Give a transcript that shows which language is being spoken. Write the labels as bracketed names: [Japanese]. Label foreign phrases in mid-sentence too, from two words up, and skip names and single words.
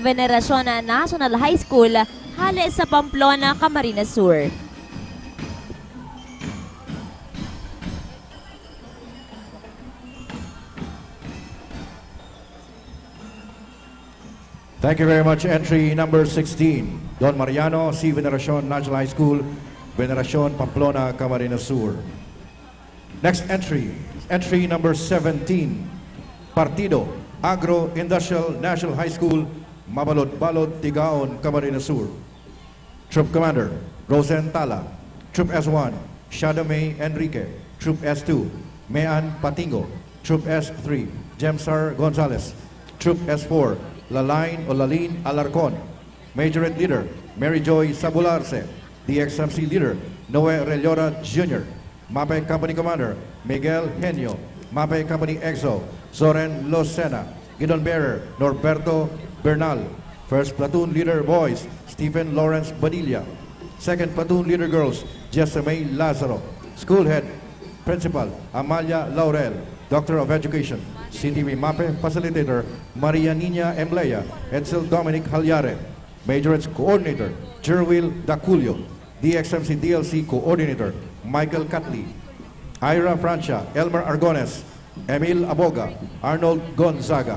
[English] Veneracion National High School, [Bikol] hali sa [English] Pamplona, Camarines Sur. Thank you very much. Entry number 16, Don Mariano C. Veneracion National High School, Veneracion Pamplona, Camarines Sur. Next entry, entry number 17, Partido Agro Industrial National High School, Mabalod-Balod, Tigaon, Camarines Sur. Troop Commander, Rosen Tala. Troop S1, Shadamay Enrique. Troop S2, Mayan Patingo. Troop S3, Jemsar Gonzalez. Troop S4, Lalin Alarcon. Majorate Leader, Mary Joy Sabularse. DXMC Leader, Noe Relora Jr. MAPE Company Commander, Miguel Henio. MAPE Company EXO, Soren Losena. Gidon Bearer, Norberto Bernal. First Platoon Leader Boys, Stephen Lawrence Badilla. Second Platoon Leader Girls, Jessamay Lazaro. School Head, Principal, Amalia Laurel. Doctor of Education, CTV MAPE Facilitator, Maria Nina Emblea. Edsel Dominic Halyare. Majorettes Coordinator, Jerwil Daculio. DXMC DLC Coordinator, Michael Catley. Ira Francia, Elmer Argones, Emil Aboga, Arnold Gonzaga.